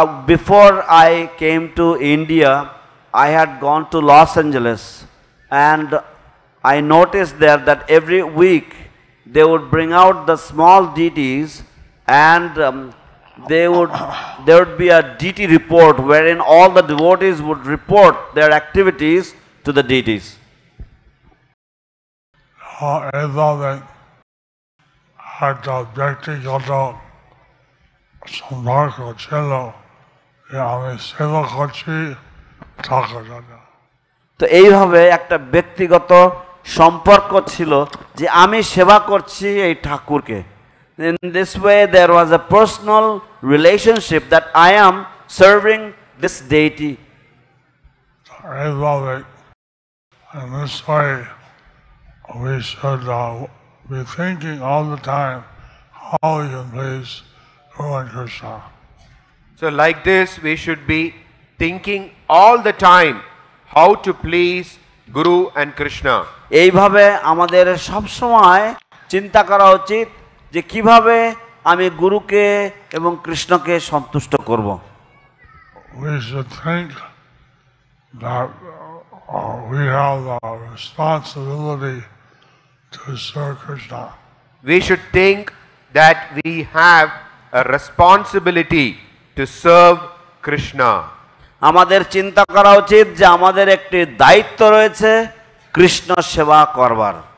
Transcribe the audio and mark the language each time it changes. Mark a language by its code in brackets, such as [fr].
[en] Before I came to India I had gone to Los Angeles and I noticed there that every week they would bring out the small deities and there would be a deity report wherein all the devotees would report their activities to the deities. [bn] এভাবে একটা ব্যক্তিগত সম্পর্ক ছিল যে আমি সেবা করছি টাকার জন্য। তো এইভাবে একটা ব্যক্তিগত সম্পর্ক ছিল যে আমি সেবা করছি এই ঠাকুরকে। [en] In this way there was a personal relationship that I am serving this deity. [bn] এইভাবে [en] in this way we should be thinking all the time how we can please Guru and Krishna. So like this, we should be thinking all the time how to please Guru and Krishna. [bn] এইভাবে আমাদের সব সময় চিন্তা করা উচিত যে কিভাবে আমি গুরুকে এবং কৃষ্ণকে সন্তুষ্ট করব। [en] We should think that we have the responsibility to serve Krishna. We should think that we have a responsibility to serve Krishna. [bn] আমাদের চিন্তা করা উচিত যে আমাদের একটি দায়িত্ব রয়েছে কৃষ্ণ সেবা করবার।